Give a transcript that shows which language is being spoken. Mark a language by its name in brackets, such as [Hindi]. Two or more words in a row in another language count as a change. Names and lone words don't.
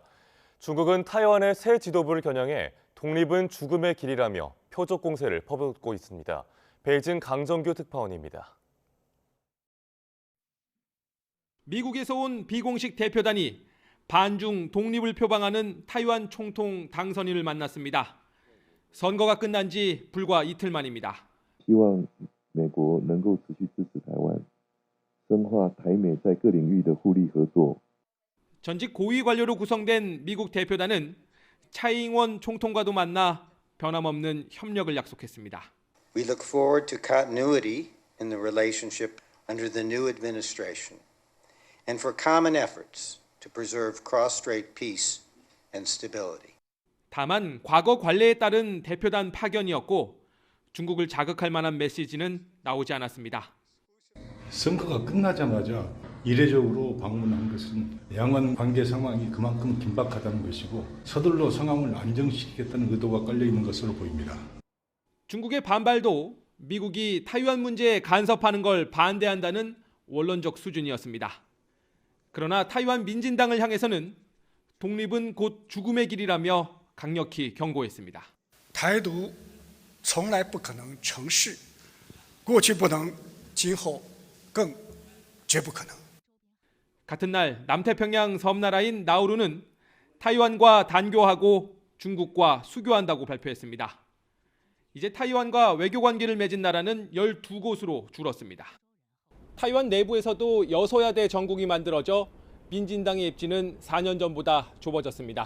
[Korean] 중국은 타이완의 새 지도부를 겨냥해 독립은 죽음의 길이라며 표적 공세를 퍼붓고 있습니다. 베이징 강정규 특파원입니다. 미국에서 온 비공식 대표단이 반중 독립을 표방하는 타이완 총통 당선인을 만났습니다. 선거가 끝난 지 불과 이틀 만입니다. [Chinese] 希望美国能够持续支持台湾，深化台美在各领域的互利合作。 [Korean] 전직 고위 관료로 구성된 미국 대표단은 차이잉원 총통과도 만나 변함없는 협력을 약속했습니다. [English] We look forward to continuity in the relationship under the new administration and for common efforts to preserve cross-strait peace and stability. [Korean] 다만 과거 관례에 따른 대표단 파견이었고 중국을 자극할 만한 메시지는 나오지 않았습니다. 선거가 끝나자마자 이례적으로 방문한 것은 양안 관계 상황이 그만큼 긴박하다는 것이고 서둘러 상황을 안정시키겠다는 의도가 깔려 있는 것으로 보입니다. 중국의 반발도 미국이 타이완 문제에 간섭하는 걸 반대한다는 원론적 수준이었습니다. 그러나 타이완 민진당을 향해서는 독립은 곧 죽음의 길이라며 강력히 경고했습니다. [Chinese] 台独从来不可能成事，过去不能，今后更绝不可能。 [Korean] 같은 날 남태평양 섬나라인 나우루는 타이완과 단교하고 중국과 수교한다고 발표했습니다. 이제 타이완과 외교 관계를 맺은 나라는 12곳으로 줄었습니다. 타이완 내부에서도 여소야대 정국이 만들어져 민진당의 입지는 4년 전보다 좁아졌습니다.